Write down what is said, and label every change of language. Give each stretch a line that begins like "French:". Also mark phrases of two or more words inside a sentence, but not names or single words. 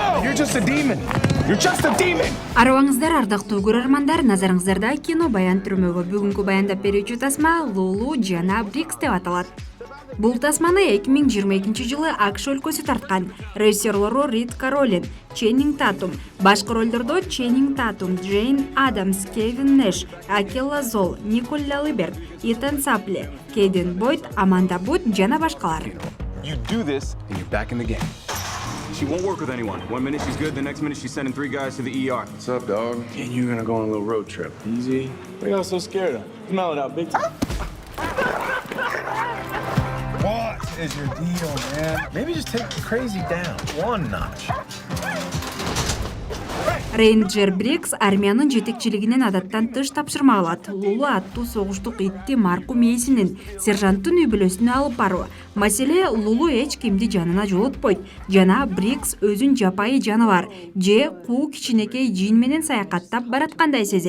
English: You're just a demon. You're just a demon.
Kyrgyz: Арыбаңыздар, ардактуу көрөрмандар, назарыңыздарда кино баян түрмөгү бүгүнкү баяндап берүүчү тасма Лулу жана Брикс деп аталат. Бул тасманы 2022 жылы АКШ өлкөсү тарткан. Режиссерлору Рид Каролин, Ченнинг Татум, башкы ролдордо Ченнинг Татум, Джейн Адамс, Кевин Нэш, Акела Зол, Николь Лалиберг, Итан Сапле, Кейден Бойд, Аманда Бут жана башкалар.
English: You do this, and you're back in the game. She won't work with anyone. One minute she's good, the next minute she's sending 3 guys to the ER. What's up, dog? And you're gonna go on a little road trip. Easy. What are y'all so scared of? Smell it out big time. What is your deal, man? Maybe just take the crazy down one notch.
Kyrgyz: Рейнджер Брикс армиянын жетекчилигинен адаттан тыш тапшырма алат. Лулу аттуу согуштук итти маркум ээсинин сержанттын үй бүлөсүнө алып баруу. Маселе Лулу эч кимди жанына жолотпойт жана Брикс өзүн жапайы жаныбар же куу кичинекей жин менен саякаттап бараткандай сезет.